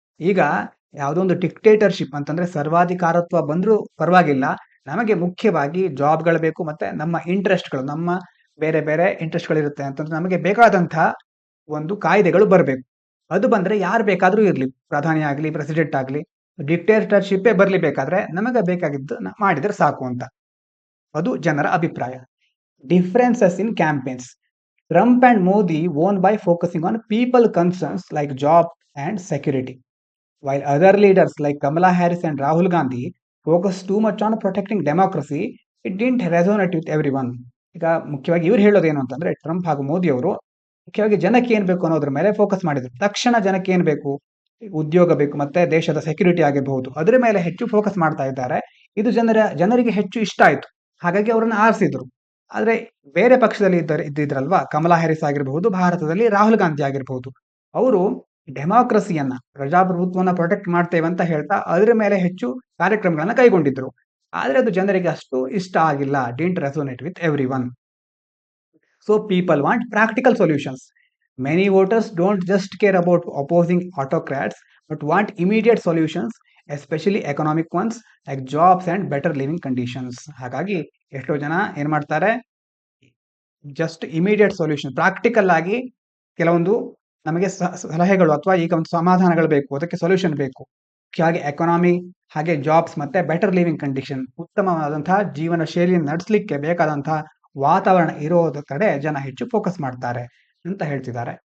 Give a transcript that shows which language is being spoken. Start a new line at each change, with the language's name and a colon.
Kannada: ಈಗ ಯಾವುದೊಂದು ಡಿಕ್ಟೇಟರ್ಶಿಪ್ ಅಂತಂದ್ರೆ ಸರ್ವಾಧಿಕಾರತ್ವ ಬಂದ್ರೂ ಪರವಾಗಿಲ್ಲ, ನಮಗೆ ಮುಖ್ಯವಾಗಿ ಜಾಬ್ಗಳು ಬೇಕು ಮತ್ತೆ ನಮ್ಮ ಇಂಟ್ರೆಸ್ಟ್ಗಳು, ನಮ್ಮ ಬೇರೆ ಬೇರೆ ಇಂಟ್ರೆಸ್ಟ್ಗಳಿರುತ್ತೆ ಅಂತಂದ್ರೆ ನಮಗೆ ಬೇಕಾದಂತಹ ಒಂದು ಕಾಯ್ದೆಗಳು ಬರಬೇಕು. ಅದು ಬಂದ್ರೆ ಯಾರು ಬೇಕಾದ್ರೂ ಇರ್ಲಿ, ಪ್ರಧಾನಿ ಆಗ್ಲಿ, ಪ್ರೆಸಿಡೆಂಟ್ ಆಗ್ಲಿ, ಡಿಕ್ಟೇಟರ್‌ಶಿಪ್ಪೇ ಬರ್ಲಿ ಬೇಕಾದ್ರೆ ನಮಗೆ ಬೇಕಾಗಿದ್ದು ಮಾಡಿದ್ರೆ ಸಾಕು ಅಂತ. ಅದು ಜನರ ಅಭಿಪ್ರಾಯ.
English: Differences in campaigns. Trump and Modi won by focusing on people concerns like jobs and security, while other leaders like Kamala Harris and Rahul Gandhi focused too much on protecting democracy. It didn't resonate with everyone.
Kannada: ಈಗ ಮುಖ್ಯವಾಗಿ ಇವ್ರು ಹೇಳೋದೇನು ಅಂತಂದ್ರೆ Trump ಹಾಗೂ ಮೋದಿ ಅವರು ಮುಖ್ಯವಾಗಿ ಜನಕ್ಕೆ ಏನ್ ಬೇಕು ಅನ್ನೋದ್ರ ಮೇಲೆ ಫೋಕಸ್ ಮಾಡಿದ್ರು. ತಕ್ಷಣ ಜನಕ್ಕೆ ಏನ್ ಬೇಕು, ಉದ್ಯೋಗ ಬೇಕು, ಮತ್ತೆ ದೇಶದ ಸೆಕ್ಯೂರಿಟಿ ಆಗಿರಬಹುದು, ಅದರ ಮೇಲೆ ಹೆಚ್ಚು ಫೋಕಸ್ ಮಾಡ್ತಾ ಇದ್ದಾರೆ. ಇದು ಜನರಿಗೆ ಹೆಚ್ಚು ಇಷ್ಟ ಆಯ್ತು, ಹಾಗಾಗಿ ಅವರನ್ನ ಆರಿಸಿದ್ರು. ಆದ್ರೆ ಬೇರೆ ಪಕ್ಷದಲ್ಲಿ ಇದ್ದಿದ್ರಲ್ವಾ, ಕಮಲಾ ಹ್ಯಾರಿಸ್ ಆಗಿರಬಹುದು, ಭಾರತದಲ್ಲಿ ರಾಹುಲ್ ಗಾಂಧಿ ಆಗಿರಬಹುದು, ಅವರು ಡೆಮಾಕ್ರಸಿಯನ್ನ, ಪ್ರಜಾಪ್ರಭುತ್ವವನ್ನ ಪ್ರೊಟೆಕ್ಟ್ ಮಾಡ್ತೇವೆ ಅಂತ ಹೇಳ್ತಾ ಅದರ ಮೇಲೆ ಹೆಚ್ಚು ಕಾರ್ಯಕ್ರಮಗಳನ್ನ ಕೈಗೊಂಡಿದ್ರು. ಆದ್ರೆ ಅದು ಜನರಿಗೆ ಅಷ್ಟು ಇಷ್ಟ ಆಗಿಲ್ಲ.
English: Didn't resonate with everyone. So people want practical solutions. Many voters don't just care about opposing autocrats, but want immediate solutions, especially economic ones like jobs and better living conditions.
Kannada: ಹಾಗಾಗಿ ಎಷ್ಟೋ ಜನ ಏನ್ ಮಾಡ್ತಾರೆ,
English: just immediate solution,
Kannada: practical ಆಗಿ ಕೆಲವೊಂದು ನಮಗೆ ಸಲಹೆಗಳು ಅಥವಾ ಈಗ ಒಂದು ಸಮಾಧಾನಗಳು ಬೇಕು, ಅದಕ್ಕೆ ಸೊಲ್ಯೂಷನ್ ಬೇಕು. ಹಾಗೆ ಎಕಾನಮಿ, ಹಾಗೆ ಜಾಬ್ಸ್, ಮತ್ತೆ ಬೆಟರ್ ಲಿವಿಂಗ್ ಕಂಡೀಷನ್, ಉತ್ತಮವಾದಂತಹ ಜೀವನ ಶೈಲಿಯನ್ನು ನಡೆಸಲಿಕ್ಕೆ ಬೇಕಾದಂತಹ ವಾತಾವರಣ ಇರೋದ ಕಡೆ ಜನ ಹೆಚ್ಚು ಫೋಕಸ್ ಮಾಡ್ತಾರೆ ಅಂತ ಹೇಳ್ತಿದ್ದಾರೆ.